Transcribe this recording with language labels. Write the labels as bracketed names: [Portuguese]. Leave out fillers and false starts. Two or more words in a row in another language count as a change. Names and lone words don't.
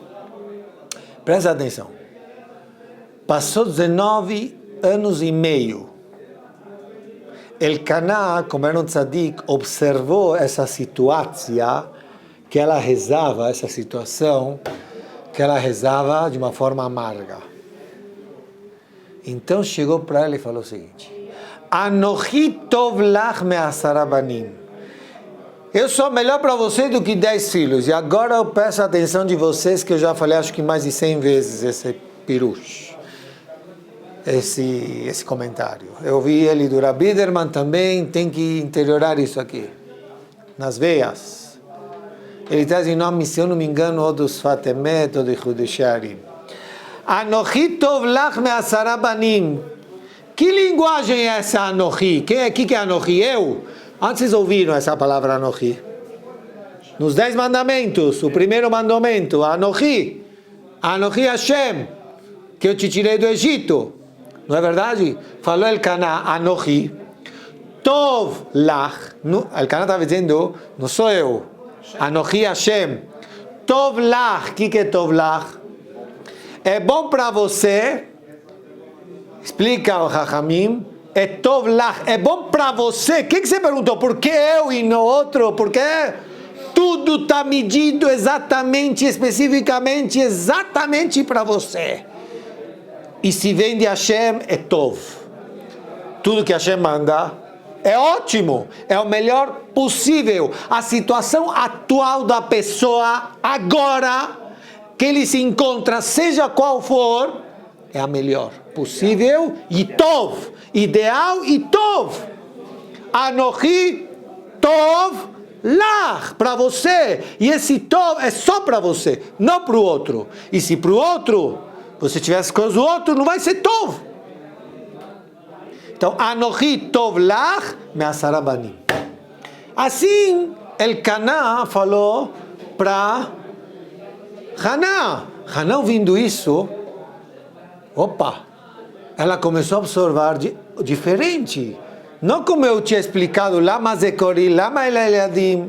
[Portuguese] Presta atenção. Passou 19 anos e meio. Elcaná, como era um tzadik, observou essa situação que ela rezava, essa situação que ela rezava de uma forma amarga. Então chegou para ela e falou o seguinte: [Hebrew] אנכי טוב לך מעשרה בנים. [Portuguese] Eu sou melhor para você do que 10 filhos. E agora eu peço a atenção de vocês, que eu já falei acho que mais de 100 vezes esse pirush, esse comentário. Eu vi ele do Rabbi Biderman também, tem que interiorar isso aqui, nas veias. Ele traz em nome, se eu não me engano, ou dos Fatemet ou de Hudesharim. [Hebrew] אנכי טוב לך מעשרה בנים. [Portuguese] Que linguagem é essa Anochi? Que é Anochi? Eu? Onde vocês ouviram essa palavra Anochi? Nos 10 mandamentos, o primeiro mandamento, Anochi. [Hebrew] אנכי השם, [Portuguese] que eu te tirei do Egito. Não é verdade? Falou Elcaná, Anochi. [Hebrew] טוב לך. [Portuguese] Elcaná estava dizendo, não sou eu. [Hebrew] אנכי השם. טוב לך. [Portuguese] O que é [Hebrew] טוב לך? [Portuguese] É bom para você. Explica o Chachamim. [Hebrew] É טוב לך, [Portuguese] é bom para você. O que você perguntou? Por que eu e não outro? Porque tudo está medido exatamente, especificamente, exatamente para você. E se vem de Hashem, é tov. Tudo que Hashem manda é ótimo, é o melhor possível. A situação atual da pessoa, agora, que ele se encontra, seja qual for, é a melhor possível e tov. Ideal e tov. [Hebrew] אנכי טוב לך, [Portuguese] para você. E esse tov é só para você, não para o outro. E se para o outro você tivesse com o outro, não vai ser tov. Então, [Hebrew] אנכי טוב לך מעשרה בנים. [Portuguese] Assim, Elcaná falou para Haná. Haná, ouvindo isso, opa, ela começou a observar diferente. Não como eu tinha explicado, [Hebrew] למה זכורי, למה ילדים.